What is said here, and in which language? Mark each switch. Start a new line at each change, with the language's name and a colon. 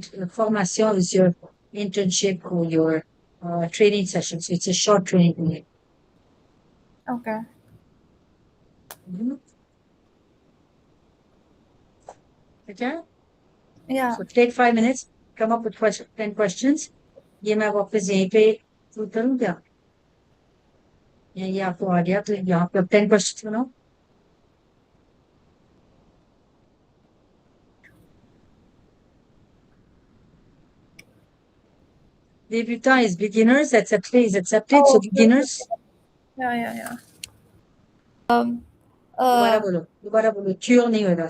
English: Formation is your internship or your training session. So it's a short training. Okay. Okay? Yeah. So take 5 minutes, come up with 10 questions.
Hindi: ये मैं वापस यहीं पे शुरू करूँ क्या? ये आपको आ गया, तो यहाँ पे
English: 10 questions
Hindi: बनाओ.
English: Débutant is beginners, accepted is accepted, so beginners. Yeah.
Hindi: दोबारा बोलो, cure नहीं होगा.